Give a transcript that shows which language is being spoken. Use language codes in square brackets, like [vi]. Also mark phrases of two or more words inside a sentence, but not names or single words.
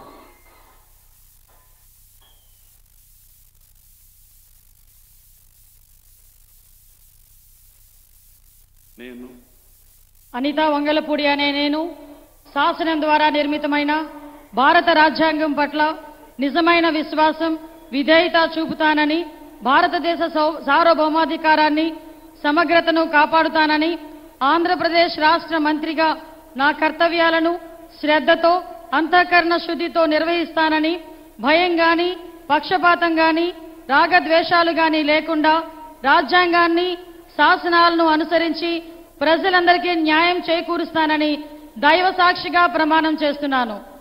[te] అనీతా వంగలపూడి అనే నేను శాసనం ద్వారా నిర్మితమైన భారత రాజ్యాంగం పట్ల నిజమైన విశ్వాసం విధేయత చూపుతానని భారతదేశ సార్వభౌమాధికారాన్ని సమగ్రతను కాపాడుతానని ఆంధ్రప్రదేశ్ రాష్ట్ర మంత్రిగా నా కర్తవ్యాలను శ్రద్ధతో అంతఃకరణ శుద్ధితో నిర్వహిస్తానని భయం గాని పక్షపాతం గాని రాగద్వేషాలు గాని లేకుండా రాజ్యాంగాన్ని శాసనాలను అనుసరించి ప్రజలందరికీ న్యాయం చేకూరుస్తానని దైవ సాక్షిగా ప్రమాణం చేస్తున్నాను.